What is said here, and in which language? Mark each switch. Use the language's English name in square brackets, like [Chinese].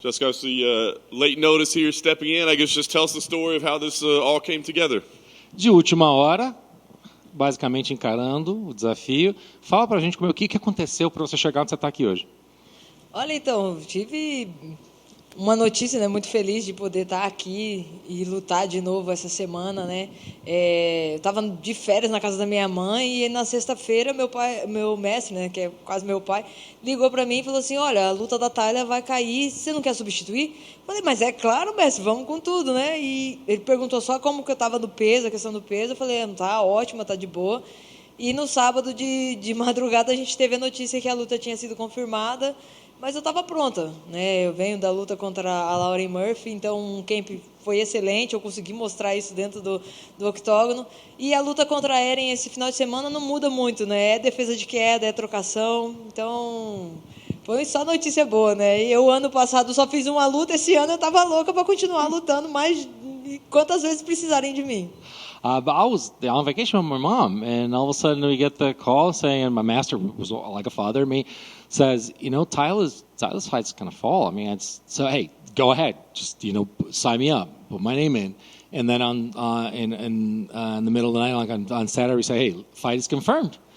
[English] Jessica, I see late notice here stepping in. I guess just tell us the story of how this all came together. [Portuguese] De última hora, basicamente encarando o desafio. Fala pra gente o que aconteceu para você chegar onde você está aqui hoje. Olha, então, tive uma notícia, né, muito feliz de poder estar aqui e lutar de novo essa semana, né? Eu estava de férias na casa da minha mãe e na sexta-feira meu mestre, né, que é quase meu pai, ligou para mim e falou assim: olha, a luta da Tayla vai cair, você não quer substituir? Falei, mas é claro, mestre, vamos com tudo, né? E ele perguntou só como que eu estava do peso, a questão do peso. Eu falei, tá ótima, tá de boa. E no sábado de madrugada a gente teve a notícia que a luta tinha sido confirmada, mas eu estava pronta, né? Eu venho da luta contra a Lauren Murphy, então o camp foi excelente, eu consegui mostrar isso dentro do octógono. E a luta contra a Erin esse final de semana não muda muito, né? É defesa de queda, é trocação, então foi só notícia boa, né? E eu ano passado só fiz uma luta, esse ano eu estava louca para continuar lutando mais quantas vezes precisarem de mim. [English] But I was on vacation with my mom, and all of a sudden we get the call saying, and my master was like a father to me, says, Tyler's fight's gonna fall. I mean, so hey, go ahead, just sign me up, put my name in, and then in the middle of the night, like on Saturday, we say, hey, fight is confirmed.